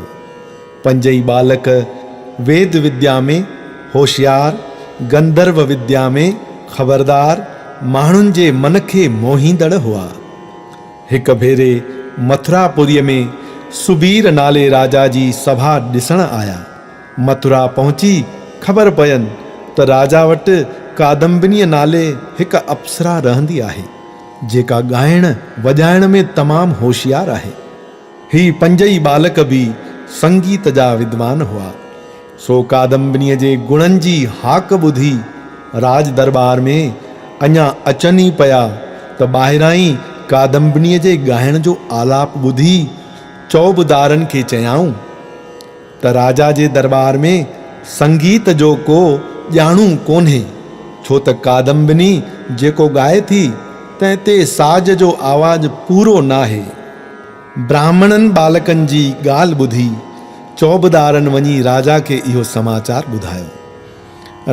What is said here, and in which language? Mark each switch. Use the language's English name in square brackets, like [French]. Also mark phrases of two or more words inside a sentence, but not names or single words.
[Sindhi] 5 बालक वेद विद्या में होशियार, गंधर्व विद्या में खबरदार, माण्हुनि जे मन खे मोहींदड़ हुआ। हिक भेरे मथुरापुरीअ में सुबीर नाले राजा जी सभा ॾिसण आया। मथुरा पहुची ख़बर पयनि त राजा वटि कादम्बिनीअ नाले हिक अप्सरा रहंदी आहे, जेका ॻाइण वॼाइण में तमामु होशियार आहे। ही पंजई बालक बि संगीत जा विद्वान हुआ। सो कादम्बिनीअ जे गुणनि जी हाक ॿुधी राज दरबार में अञा अचनि ई पिया त ॿाहिरां ई कादम्बिनीअ जे ॻाइण जो आलाप ॿुधी चौबदारनि खे चयाऊं त राजा जे दरबार में संगीत जो को ॼाणू कोन्हे, छो त कादम्बिनी जेको ॻाए थी तंहिं ते साज जो आवाज़ पूरो नाहे। ब्राह्मणनि बालकनि जी ॻाल्हि ॿुधी चौबदारनि वञी राजा खे इहो समाचार ॿुधायो।